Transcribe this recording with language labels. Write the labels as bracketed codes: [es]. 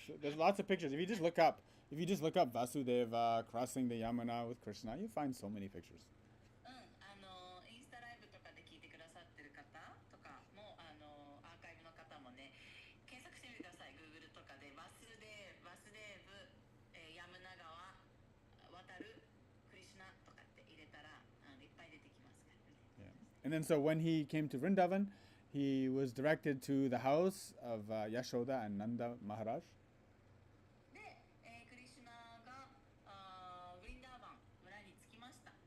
[en] So there's lots of pictures. If you just look up Vasudeva crossing the Yamuna with Krishna, you find so many pictures. [ja] インスタライブとかで聞いてくださってる方とかもアーカイブの方もね、検索してみてください。 Google とかでバスデーブ、ヤムナ川渡るクリシュナとかって入れたらいっぱい出てきますからね。 [en] Yeah. And then so when he came to Vrindavan, he was directed to the house of Yashoda and Nanda Maharaj. [ja] で、クリシュナがブリンダーバン村に着きました。